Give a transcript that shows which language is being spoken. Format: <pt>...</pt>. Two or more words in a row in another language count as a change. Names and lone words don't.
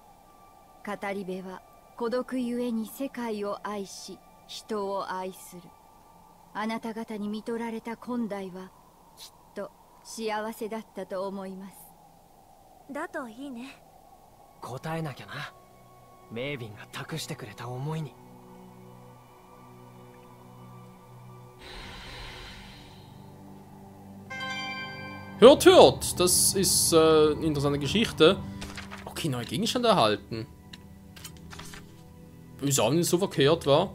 <ja>語り部は孤独ゆえに世界を愛し、人を愛する。あなた方に見とられた今代はきっと幸せだったと思います。だといいね。答えなきゃな。メイビンが託してくれた思いに。</ja> <de>Hört, hört! Das ist eine interessante Geschichte. Okay, neue Gegenstände erhalten. Ist auch nicht so verkehrt, war.</de>